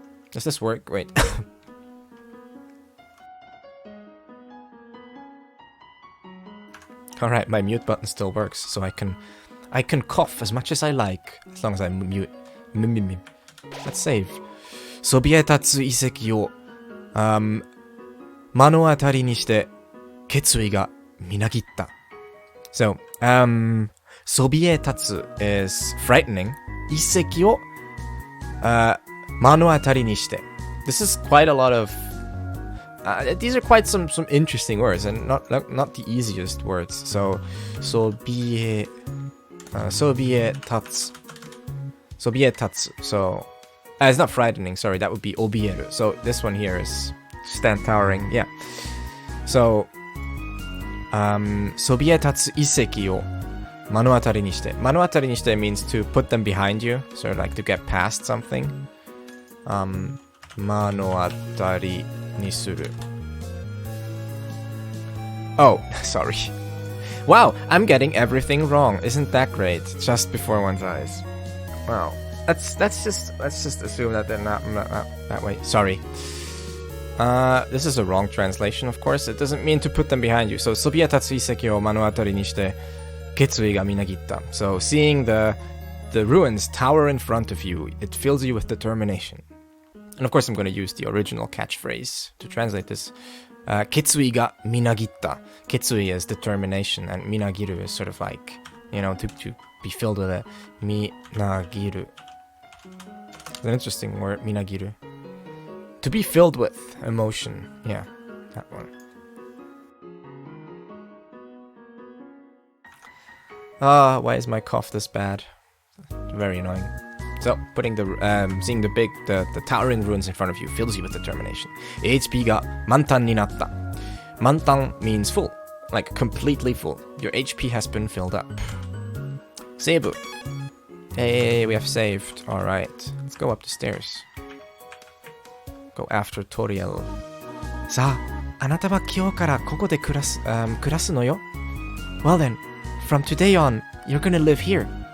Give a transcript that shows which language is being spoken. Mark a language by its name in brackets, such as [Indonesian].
[English] Does this work? Wait. Alright, my mute button still works, so I can cough as much as I like, as long as I mute. Let's save. [Japanese] そびえ立つ遺跡を、目の当たりにして決意がみなぎった。 [English] So, そびえ立つ is frightening. [Japanese] 遺跡を、目の当たりにして. [English] This is quite a lot of... these are quite some interesting words, and not the easiest words. [Japanese] So, そびえ立つ.そびえ立つ. [English] So, it's not frightening, sorry, that would be 怯える. So, this one here is stand towering, yeah. [Japanese] So, そびえ立つ遺跡を目の当たりにして. [English] 目の当たりにして means to put them behind you, sort of like to get past something. [Japanese] 目の当たりにする. [English] Oh, sorry. Wow, I'm getting everything wrong. Isn't that great? Just before one's eyes. Wow. Let's just assume that they're not that way. Sorry. This is a wrong translation, of course. It doesn't mean to put them behind you. So, [Japanese] そびえ立つ遺跡を目の当たりにして決意がみなぎった. [English] So, seeing the ruins tower in front of you, it fills you with determination. And of course, I'm going to use the original catchphrase to translate this. [Japanese] 決意がみなぎった. [English] 決意 is determination, and みなぎる is sort of like, you know, to be filled with it. [Japanese] みなぎる. [English] It's an interesting word, みなぎる. To be filled with emotion. Yeah, that one. Why is my cough this bad? Very annoying. So, putting seeing the towering ruins in front of you fills you with determination. [Japanese] HP が満タンになった. [English] 満タン means full, like completely full. Your HP has been filled up. Save. Hey, we have saved. Alright, let's go up the stairs. Go after Toriel. [Japanese] さあ、あなたは今日からここで暮らすのよ. [English] Well then, from today on, you're gonna live here.